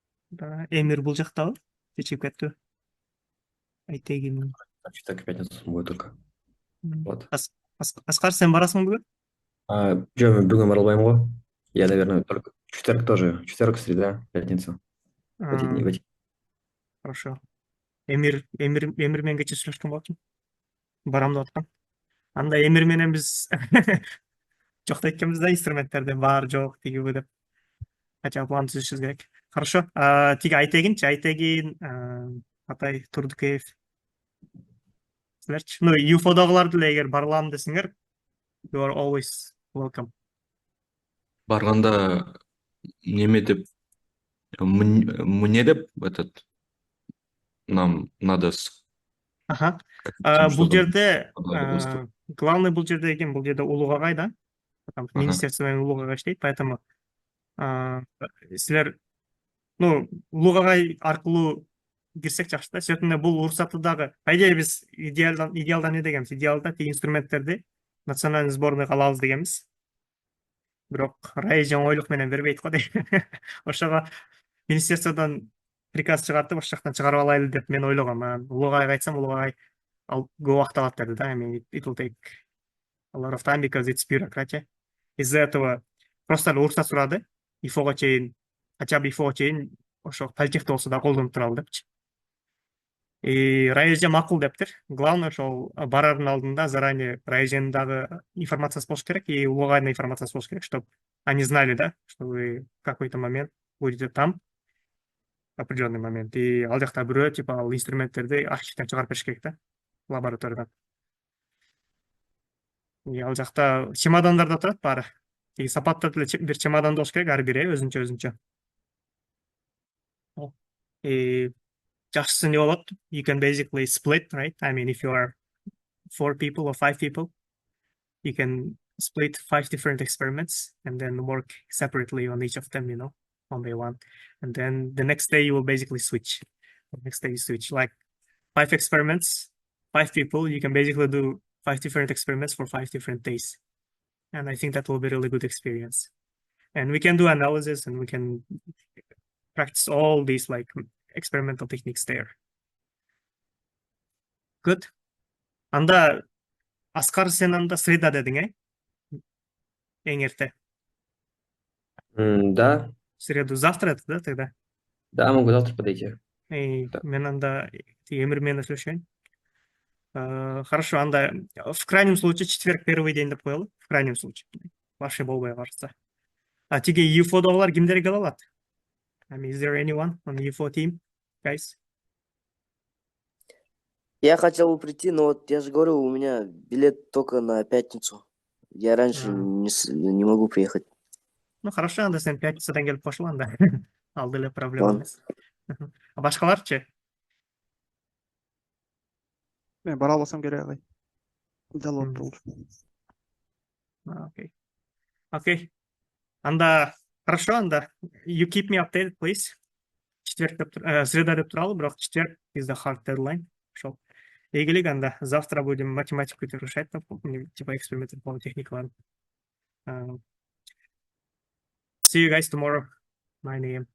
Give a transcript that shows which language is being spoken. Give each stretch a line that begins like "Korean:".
Kyrgyz: Да. Эмир бул жактабы? Чечип кетти. Айтегин.
Russian: В четверг, в пятницу смогу только. Вот.
Kyrgyz: Аскар, сен барасың бүгүн? Жо, мен бүгін бара албайм го.
Russian: Я, наверное, только четверг тоже. Четверг, среда, пятница. В эти дни, в эти. Хорошо.
Kyrgyz: Эмир менен кече сүйлөшкөн болчумун. Барам деп аткан. Анда Эмир менен биз жок да экенбиз да, инструменттерде бар жок тигиби деп. Кача план түзүшүбүз керек. Хорошо. Тиги Айтегинчи, Айтегин, Атай Турдукеев. Силерчи? Ну, UFO'дагылар деле эгер бара алам десеңер,
English: you are always welcome.
Kyrgyz: Барганда неме деп, мне деп
Russian: нам надо Аха. там
Kyrgyz: Бул
Russian: что-то
Kyrgyz: жерде
Russian: выступить.
Kyrgyz: главный бул жерде экен, бул жерде Улуу Агай да.
Russian: Потому что Ага.
Kyrgyz: министерство менен Улуу Агай иштейт, поэтому силер, ну, Улуу Агай аркылуу кирсек жакшы да. Сертинде бул уруксатты дагы,
Russian: по идее
Kyrgyz: биз идеалда не дегенбиз? Идеалда тиги инструменттерди национальный сборныйга алабыз дегенбиз. Бирок Райжан ойлук менен бербейт го дейм. Ошого министерстводон приказ чыгартып, ошол жактан чыгарып алайлы деп мен ойлогом. Улуу Агайга айтсам, Улуу Агай ал көп убакыт алат деди да.
English: I mean, it will take a lot of time because it's bureaucracy.
Kyrgyz: Из-за этого просто эле уруксат сурады. ИФОго чейин,
Russian: хотя бы
Kyrgyz: ИФОго чейин ошо политехте болсо да колдонуп туралы депчи. И Райжан макул дептир. Главное, ошол барардын алдында заранее Райжандын дагы информациясы болуш керек, и Улуу Агайдын информациясы болуш керек,
Russian: чтобы они знали, да, что вы в какой-то момент будете там, определенный момент.
Kyrgyz: И ал жакта бирөө, типа, ал инструменттерди архивден чыгарып бериш керек да, лабораториядан. И ал жакта чемодандарда турат баары. И сапаттап эле бир чемодан болуш керек, ар бири өзүнчө. И жакшысы не болот?
English: You can basically split, right? I mean, if you are 4 people or 5 people, you can split 5 different experiments and then work separately on each of them, one by one. And then the next day you will basically switch. The next day you switch, like 5 experiments, 5 people, you can basically do 5 different experiments for 5 different days. And I think that will be a really good experience. And we can do analysis and we can practice all these like experimental techniques there.
Kyrgyz: Good. Анда Аскар, сен анда среда дедиң, эң эрте.
Russian: Да, В среду. Завтра это, да, тогда? да, могу завтра подойти. Да.
Kyrgyz: Мен анда Эмир менен сүйлөшөйүн.
Russian: Хорошо, анда в крайнем случае четверг первый день
Kyrgyz: деп коелу.
Russian: В крайнем случае. Вообще
Kyrgyz: болбой калса. Тиги UFO'дагылар кимдер келе алат?
English: I mean, is there anyone on the UFO team, guys?
Russian: Я хотел бы прийти, но вот я же говорю, у меня билет только на пятницу. Я раньше не могу приехать.
Kyrgyz: Ну, хорошо, анда сен пятницадан келип кошул анда. Ал деле проблема
Russian: Ладно.
Kyrgyz: эмес. Башкаларчы?
Kazakh: Мен бара албасам керек ағай. Дәл Мгм. болып
Kyrgyz: Окей. Окей. Анда, хорошо, анда.
English: You keep me updated, please.
Kyrgyz: Среда деп туралы, бірақ четверг
English: is the hard deadline.
Kyrgyz: Шо. Игілік анда.
Russian: Завтра будем математику решать, типа эксперименты по техникаларым.
English: See you guys tomorrow, 9 a.m.